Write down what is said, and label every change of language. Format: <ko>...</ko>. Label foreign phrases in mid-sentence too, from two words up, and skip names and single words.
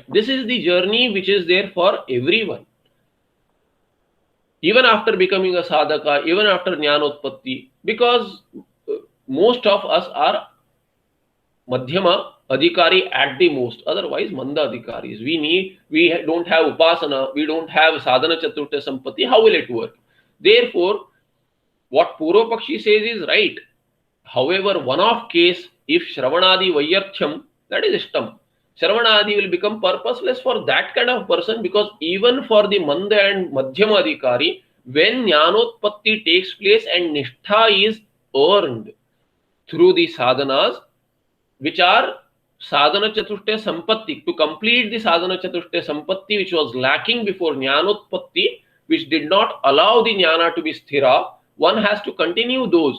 <en>This is the journey which is there for everyone. Even after becoming a sadhaka, even after Jnanotpatti, because most of us are</en> <sa>Madhyama adhikari</sa> <en>at the most, otherwise</en> <sa>Manda adhikaris.</sa> <en>We don't have upasana, we don't have</en> <sa>sadhana chaturta sampatti.</sa> <en>How will it work? Therefore, what Purva Pakshi says is right. However, one-off case, if</en> <sa>Shravanadi Vayarcham,</sa> <en>that is Ishtam. Shravanadi will become purposeless for that kind of person, because even for the Manda and</en> <sa>Madhyama adhikari,</sa> <en>when Jnanotpatti takes place and Nishtha is earned through the sadhanas, which are</en> <sa>Sadhana Chatushte Sampatti,</sa> <en>to complete the</en> <sa>Sadhana Chatushte Sampatti</sa> <en>which was lacking before Jnanotpatti, which did not allow the Jnana to be Sthira, one has to continue those.</en>